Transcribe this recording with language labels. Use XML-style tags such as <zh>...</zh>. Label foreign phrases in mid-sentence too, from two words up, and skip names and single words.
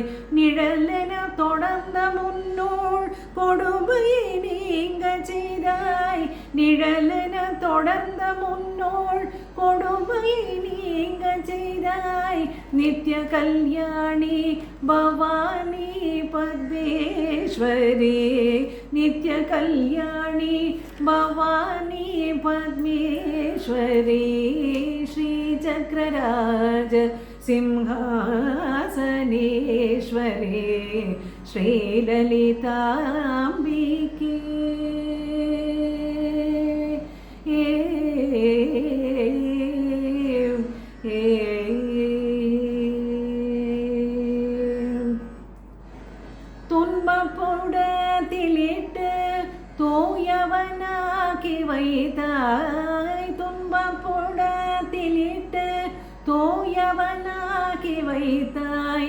<ta>நிழலென தொடர்ந்த முன்னோள் கொடுமையை நீங்க செய்தாய் நிழலென தொடர்ந்த முன்னோள் கொடுமையை நீங்க செய்தாய் நித்ய கல்யாணி பவானி பத்மேஸ்வரி நித்ய கல்யாணி பவானி பத்மேஸ்வரி</ta> <sa>श्रीचक्रराज सिंहासनेश्वरे</sa> <ta>श्रीललिताम्बिके துன்பப்புடத்திலிட்டு தூயவனாக்கி வைத்தாய் துன்பப்புடத்திலிட்டு தூயவனாக்கி வைத்தாய்</ta>